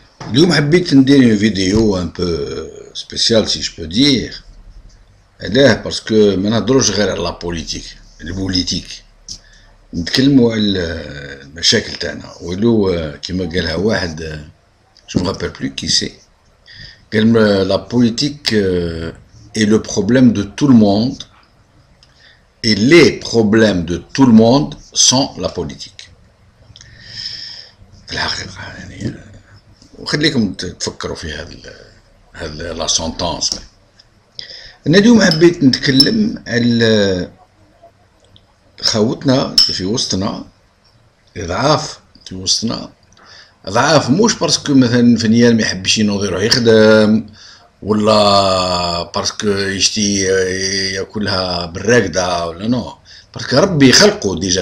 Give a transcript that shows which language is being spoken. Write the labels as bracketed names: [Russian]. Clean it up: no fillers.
[Arabic] اليوم حبيت ندير فيديو ان بو سبيسيال سي جو بو دير. علاه؟ باسكو ما نهضروش غير على لا البوليتيك، نتكلموا على المشاكل تاعنا. ولو كيما قالها واحد جو مغابيل بلو كي سي، قال لا بوليتيك [French] est le problème de tout le monde et les problèmes de tout le monde sont la politique. [Arabic] في الحقيقة يعني وخليكم تفكروا في هذا لا سونتونس. انا اليوم حبيت نتكلم على خاوتنا في وسطنا، اضعاف في وسطنا، ضعاف مش باسكو مثلا فنيان ما يحبش ينوض يروح يخدم، ولا باسكو يشتي ياكلها بالراقده، ولا نو، باسكو ربي خلقه ديجا.